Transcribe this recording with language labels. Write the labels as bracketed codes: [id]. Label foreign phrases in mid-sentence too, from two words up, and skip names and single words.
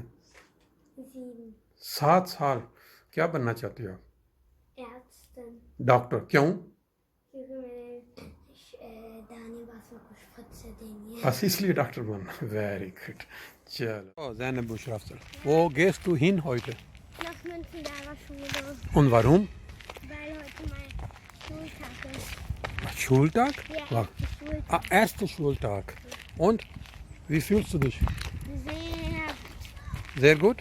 [hi] 7. 7 साल. क्या बनना चाहते हो आप? [de] Ärztin. [hi] डॉक्टर. क्यों? क्योंकि मैंने दाने बासों को स्पृtze देनी है. बस इसलिए डॉक्टर बनना. [en] very good. [hi] चलो ज़ैनब बुशरा अफजल, [de] wo gehst du hin heute? Nach Münzenberger Schule. Und warum? Weil heute mein Schultag ist. Schultag? Ja, Wa- Schultag. Ah, erster Schultag. Und wie fühlst du dich? Sehr. Sehr gut?